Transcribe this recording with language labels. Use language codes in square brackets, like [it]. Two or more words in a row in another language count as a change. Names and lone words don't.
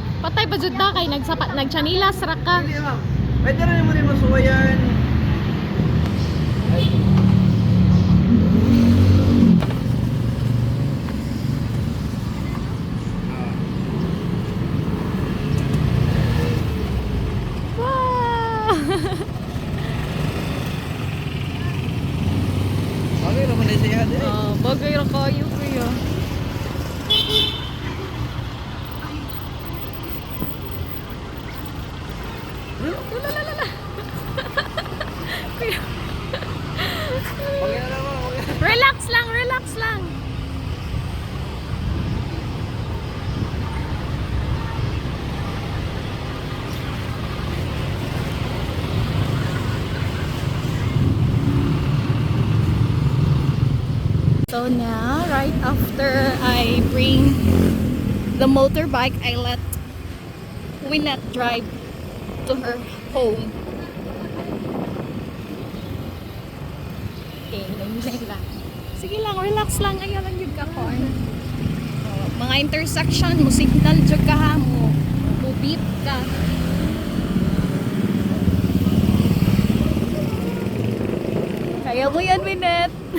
[ceb] Patay pa jud ta kay nagchanilas ra ka. [tl] Hindi ma'am. Pwede rin mo rin masuwayan. Wow! Okay, naman na siya. [ceb] Oh, bagay ra kayo kuya. Lalalala. Kuya. [tl] Okay na naman. Relax lang, relax lang. [en] So now, right after I bring the motorbike, I let Winnet drive to her home. [tl] Okay, lang. Sige lang, relax lang. Ayaw lang yung ka-car. [ceb] Mga intersection, mo signal dyan ka ha, mo beep ka. [tl] Kaya mo yan, Winnet.